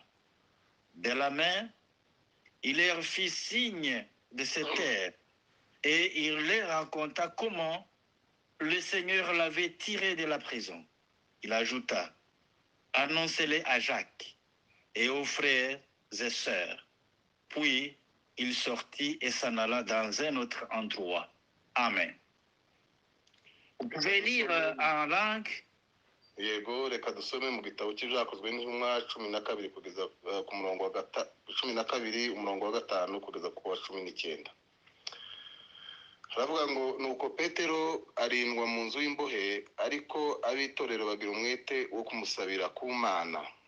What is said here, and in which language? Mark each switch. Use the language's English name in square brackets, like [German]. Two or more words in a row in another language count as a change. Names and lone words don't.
[French] De la main, il leur fit signe de se taire et il leur raconta comment le Seigneur l'avait tiré de la prison. Il ajouta, annoncez-le à Jacques et aux frères et sœurs. Puis il sortit et s'en alla dans un autre endroit. Amen. Vous pouvez lire en langue. [Kinyarwanda] Yego, reka dusome mu gitabo cy'ibyakozwe n'intumwa 12 kugeza ku murongo wa 12 umurongo wa 5 kugeza ku wa 19. Haravuga ngo nuko Petero arindwa mu nzu y'imbohe, ariko abitorero bagira umwete wo kumusabira ku Mana.